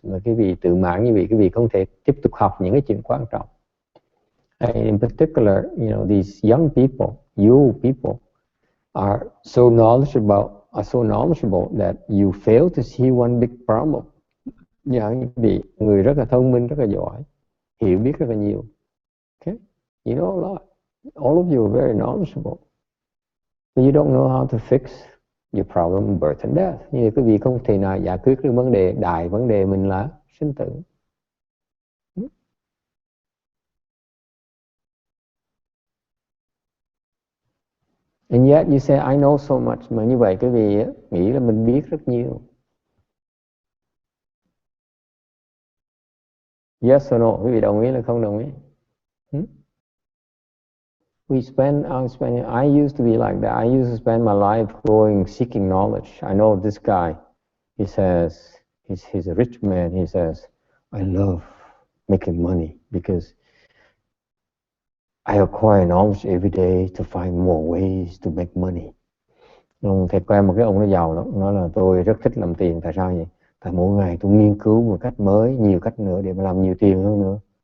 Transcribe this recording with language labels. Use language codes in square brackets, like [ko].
[vi] Mà cái vị tự mãn như vậy, cái vị không thể tiếp tục học những cái chuyện quan trọng. [en] And in particular, you know, these young people, you people, are so knowledgeable that you fail to see one big problem. [vi] Những vị người rất là thông minh, rất là giỏi, hiểu biết rất là nhiều. [en] Okay? You know a lot. All of you are very knowledgeable. But you don't know how to fix your problem of birth and death. [vi] Như quý vị không thể nào giải quyết được vấn đề mình là sinh tử. [en] And yet you say, I know so much. [vi] Mà như vậy quý vị nghĩ là mình biết rất nhiều. [en] Yes or no? [vi] Quý vị đồng ý là không đồng ý? [en] I used to be like that. I used to spend my life going seeking knowledge. I know this guy. He says, he's a rich man. He says, I love making money because I acquire knowledge every day to find more ways to make money. [vi] Ông thầy quen một cái ông nó giàu lắm, nói là tôi rất thích làm tiền. Tại sao vậy? Tại mỗi ngày tôi nghiên cứu một cách mới, nhiều cách nữa để mà làm nhiều tiền hơn nữa.